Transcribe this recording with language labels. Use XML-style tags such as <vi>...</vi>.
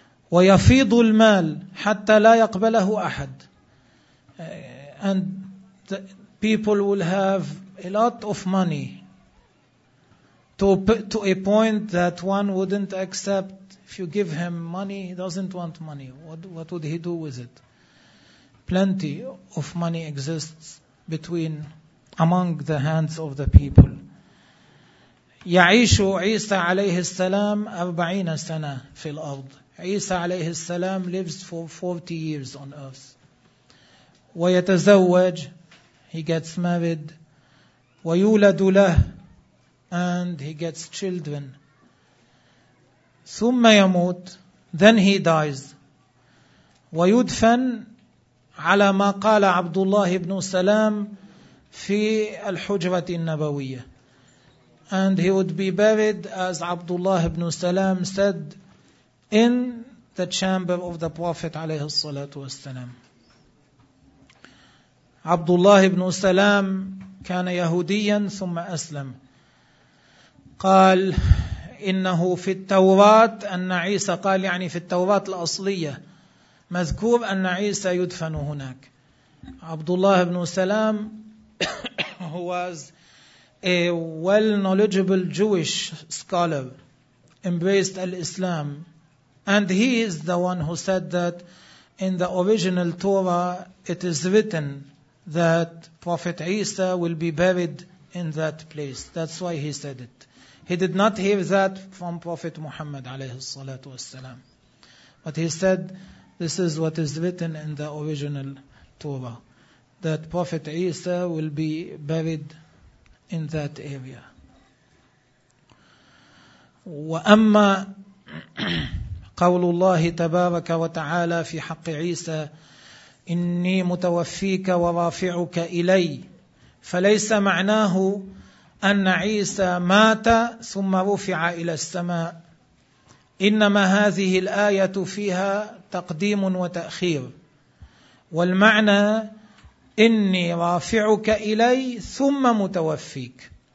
<ar>ويفيض المال حتى لا يقبله أحد.</ar> <en>And people will have a lot of money to a point that one wouldn't accept. If you give him money, he doesn't want money. What would he do with it? Plenty of money exists among the hands of the people.</en> <ar>يعيش عيسى عليه السلام 40 سنة في الأرض.</ar> <en>عيسى</en> <ar>عليه السلام</ar> <en>lives for 40 years on earth.</en> <ar>ويتزوج,</ar> <en>he gets married,</en> <ar>ويولد له,</ar> <en>and he gets children.</en> <ar>ثم يموت,</ar> <en>then he dies.</en> <ar>ويدفن على ما قال عبد الله بن سلام في الحجرة النبوية.</ar> <en>And he would be buried, as Abdullah ibn Salam said, in the chamber of the Prophet</en> <ar>عليه الصلاة والسلام. Abdullah ibn Salam كان يهوديا ثم أسلم. قال إنه في التوراة أن عيسى, قال يعني في التوراة الأصلية مذكور أن عيسى يدفن هناك.</ar> <en>Abdullah ibn Salam who was a well-knowledgeable Jewish scholar, embraced al-Islam, and he is the one who said that in the original Torah it is written that Prophet Isa will be buried in that place. That's why he said it. He did not hear that from Prophet Muhammad</en> <ar>alayhi salatu wasalam,</ar> <en>but he said this is what is written in the original Torah, that Prophet Isa will be buried in that area.</en> <ar>وأما قول الله تبارك وتعالى في حق عيسى إني متوفيك ورافعك إلي, فليس معناه أن عيسى مات ثم رفع إلى السماء, إنما هذه الآية فيها تقديم وتأخير, والمعنى إني رافعك إلي ثم متوفيك.</ar>